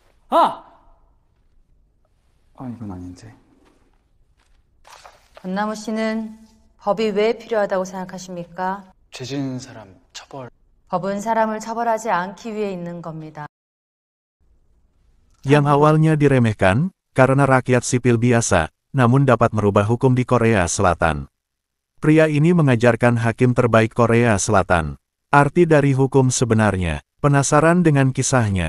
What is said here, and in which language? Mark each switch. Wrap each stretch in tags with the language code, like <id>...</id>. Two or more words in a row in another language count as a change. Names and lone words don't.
<ko>아! 이건 아닌데. 권나무 씨는 법이 왜 필요하다고 생각하십니까? 죄 지은 사람 처벌. 법은 사람을 처벌하지 않기 위해 있는 겁니다.</ko> <id>Yang awalnya diremehkan, karena rakyat sipil biasa, namun dapat merubah hukum di Korea Selatan. Pria ini mengajarkan hakim terbaik Korea Selatan. Arti dari hukum sebenarnya. Penasaran dengan kisahnya?</id>